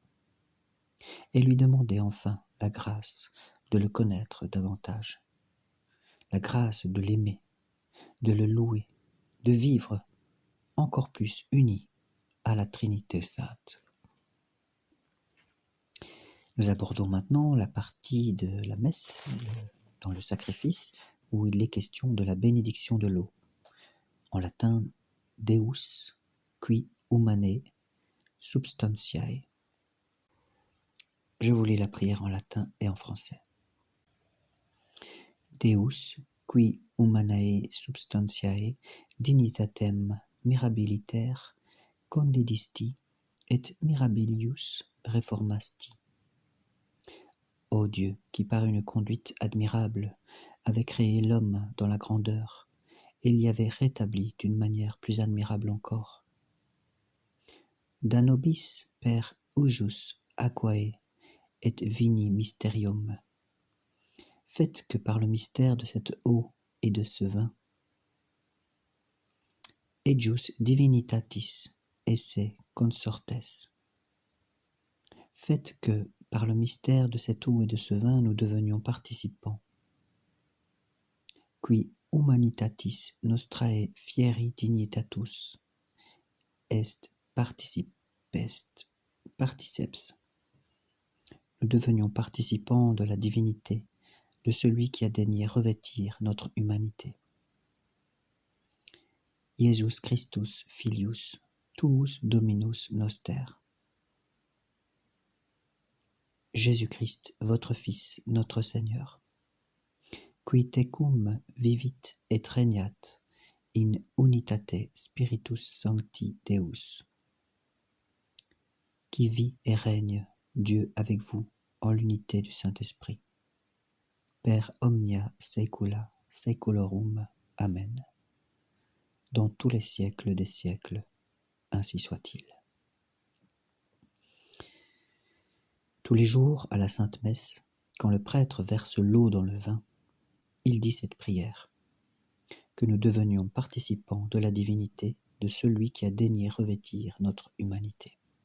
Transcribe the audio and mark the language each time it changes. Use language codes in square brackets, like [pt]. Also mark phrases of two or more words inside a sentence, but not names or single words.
[fr] Et lui demander enfin la grâce de le connaître davantage, la grâce de l'aimer, de le louer, de vivre encore plus unis à la Trinité sainte. Nous abordons maintenant la partie de la messe, dans le sacrifice, où il est question de la bénédiction de l'eau. En latin, [la] Deus qui humanae substantiae. [fr] Je vous lis la prière en latin et en français. [la] Deus qui humanae substantiae dignitatem mirabiliter condidisti et mirabilius reformasti. [fr] Ô Dieu, qui par une conduite admirable avait créé l'homme dans la grandeur, et l'y avait rétabli d'une manière plus admirable encore. [la] Da nobis per ujus aquae et vini mysterium. [fr] Faites que par le mystère de cette eau et de ce vin, [la] ejus divinitatis esse consortes. [fr] Faites que par le mystère de cette eau et de ce vin nous devenions participants. [la] Qui humanitatis nostrae fieri dignitatus est particeps. [fr] Nous devenions participants de la divinité, de celui qui a daigné revêtir notre humanité. [la] Iesus Christus filius tuus Dominus noster. [fr] Jésus-Christ, votre Fils, notre Seigneur, [la] qui tecum vivit et regnat in unitate Spiritus Sancti Deus, [fr] qui vit et règne, Dieu avec vous, en l'unité du Saint-Esprit, [la] per omnia saecula saeculorum. Amen. [fr] Dans tous les siècles des siècles, ainsi soit-il. Tous les jours, à la Sainte Messe, quand le prêtre verse l'eau dans le vin, il dit cette prière, que nous devenions participants de la divinité de celui qui a daigné revêtir notre humanité.